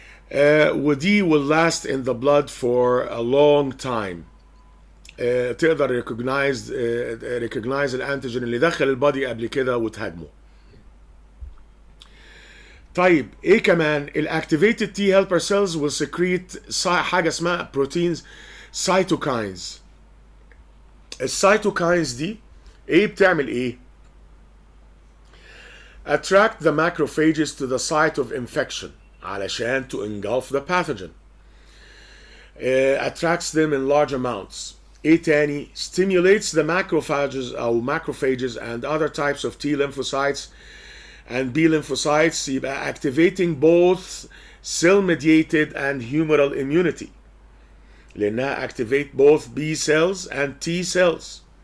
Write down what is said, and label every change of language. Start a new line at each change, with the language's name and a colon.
Arabic: ودي
English: will last in the blood for a long time.
Arabic: تقدر recognize الانتيجين اللي دخل البادي قبل كده وتهاجمه. طيب ايه كمان؟ الاكتيفيتد تي هيلبر سيلز
English: will secrete
Arabic: حاجه اسمها بروتينز سايتوكاينز. السايتوكاينز دي ايه بتعمل ايه؟
English: attract the macrophages to the site of infection
Arabic: علشان
English: to engulf the pathogen. Attracts them in large amounts.
Arabic: ايه تاني؟
English: stimulates the macrophages او macrophages and other types of T lymphocytes and B lymphocytes،
Arabic: يبقى
English: activating both cell mediated and humoral immunity
Arabic: لانها
English: activate both B cells and T cells.